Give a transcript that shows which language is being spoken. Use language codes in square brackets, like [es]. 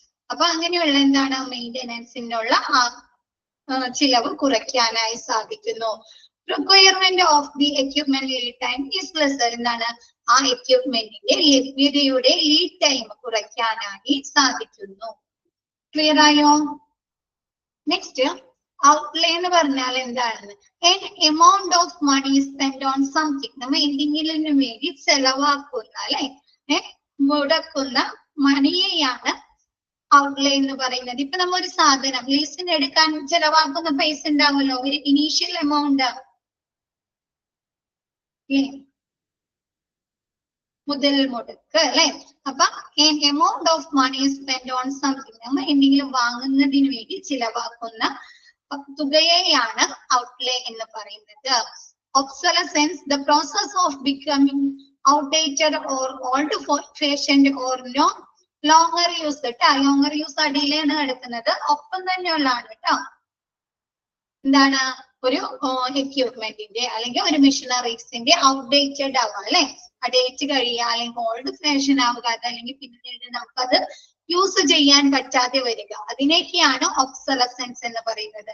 [ml] അപ്പൊ അങ്ങനെയുള്ള എന്താണ് മെയിൻ്റെനൻസിനുള്ള ആ ചിലവ് കുറയ്ക്കാനായി സാധിക്കുന്നു. [en] Requirement of the equipment lead time is lesser. [ml] എന്താണ് ആ എക്യുപ്മെന്റിന്റെ ലഭ്യതയുടെ ലീഡ് ടൈം കുറയ്ക്കാനായി സാധിക്കുന്നു. ക്ലിയർ ആയോ. നെക്സ്റ്റ്, ഔട്ട്ലേ എന്ന് പറഞ്ഞാൽ എന്താണ്, [en] an amount of money spent on something. [ml] നമ്മൾ എന്തെങ്കിലും വേണ്ടി ചെലവാക്കുന്ന അല്ലെ, മുടക്കുന്ന മണിയെയാണ് ഔട്ട്ലേ എന്ന് പറയുന്നത്. ഇപ്പൊ നമ്മ ഒരു സാധനം ലീസിന് എടുക്കാൻ ചെലവാക്കുന്ന പൈസ ഉണ്ടാവുമല്ലോ, ഒരു ഇനീഷ്യൽ എമൗണ്ട് മുതൽ മുടക്ക് അല്ലെ. അപ്പൊ [en] amount of money spend on something, [ml] നമ്മൾ എന്തെങ്കിലും വാങ്ങുന്നതിന് വേണ്ടി ചിലവാക്കുന്ന തുകയെയാണ് ഔട്ട്ലേ എന്ന് പറയുന്നത്. [en] Obsolescence, the process of becoming outdated or old fashioned or no longer used. [ml] Longer use അടിയിലാണ് എടുക്കുന്നത്. ഒപ്പം തന്നെയുള്ളതാണ് കേട്ടോ. എന്താണ് ഒരു എക്യുപ്മെന്റിന്റെ അല്ലെങ്കിൽ ഒരു മെഷീനറീസിന്റെ ഔട്ട്ഡേറ്റഡ് ആവുക അല്ലെ, ഡേറ്റ് കഴിയുക അല്ലെങ്കിൽ ഓൾഡ് ഫാഷൻ ആവുക, അതല്ലെങ്കിൽ പിന്നീട് നമുക്കത് യൂസ് ചെയ്യാൻ പറ്റാതെ വരിക, അതിനൊക്കെയാണ് ഒബ്സലസൻസ് എന്ന് പറയുന്നത്.